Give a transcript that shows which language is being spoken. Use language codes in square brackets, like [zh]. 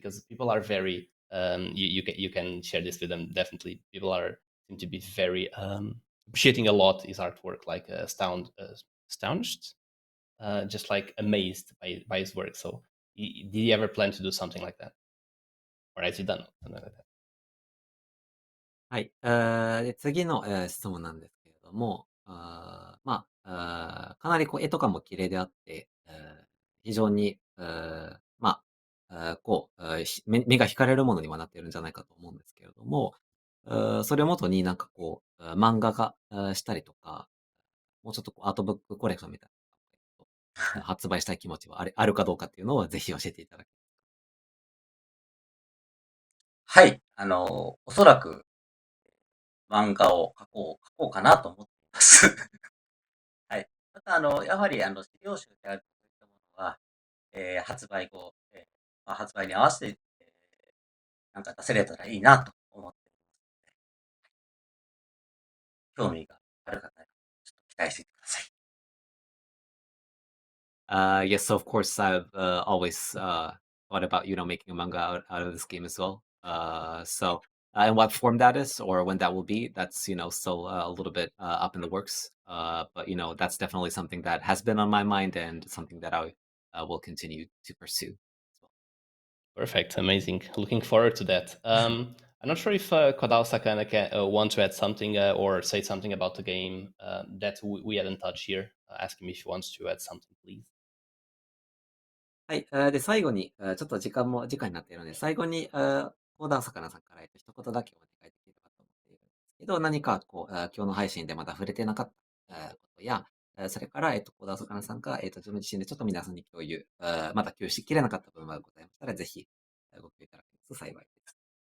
[en] Because people are very you can share this with them definitely. People seem to be very appreciating a lot his artwork, like astonished, just like amazed by his work. So did he ever plan to do something like that, or has he done something like that? [ja] はい。で次の、質問なんですけれども、かなりこう絵とかも綺麗であって、非常に、目が惹かれるものにはなっているんじゃないかと思うんですけれども、それをもとになんかこう、漫画化、したりとか、もうちょっとこうアートブックコレクションみたいな、発売したい気持ちはあるかどうかっていうのをぜひ教えていただきはい。おそらく漫画を書こうかなと思っています。はい。また、やはり、資料集であるといったものは、発売後、発売に合わせて、なんか出せれたらいいなと思って、興味がある方に、ちょっと期待していてください。 [en] Yes, so of course I've always thought about making a manga out of this game as well. And what form that is or when that will be, that's still a little bit up in the works. But that's definitely something that has been on my mind and something that I will continue to pursue. Perfect, amazing. Looking forward to that. I'm not sure if KODAOSAKANA can want to add something or say something about the game that we hadn't touched here. Ask him if he wants to add something, please. [ja] はい。で、最後に、ちょっと時間になっているので、最後に、オーダー魚さんから、一言だけお願いできればと思っているんですけど、何か、こう、今日の配信でまだ触れてなかった、ことや、それから、オーダー魚さんが、自分自身でちょっと皆さんに共有、まだ共有しきれなかった部分がございましたら、ぜひ、ご共有いただけますと幸いです。